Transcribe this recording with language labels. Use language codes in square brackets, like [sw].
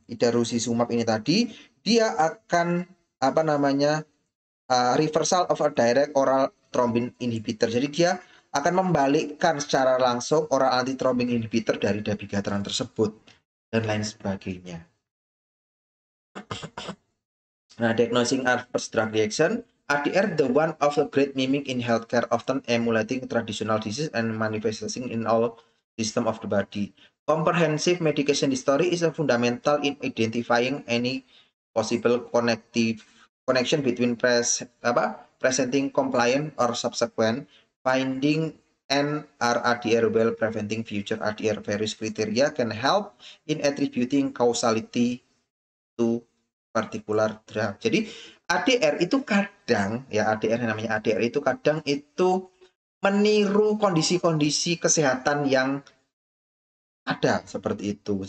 [id] idarucizumab ini tadi, dia akan apa namanya [en] reversal of a direct oral thrombin inhibitor. [id] Jadi dia akan membalikkan secara langsung oral antithrombin inhibitor dari dabigatran tersebut dan lain sebagainya. [en] Nah, diagnosing adverse drug reaction, ADR the one of the great mimic in healthcare, often emulating traditional disease and manifesting in all system of the body. Comprehensive medication history is a fundamental in identifying any possible connection between presenting compliant or subsequent finding and ADR while preventing future ADR. Various criteria can help in attributing causality to particular drug. [id] Jadi ADR itu kadang ya ADR yang namanya ADR itu kadang itu meniru kondisi-kondisi kesehatan yang ada seperti itu.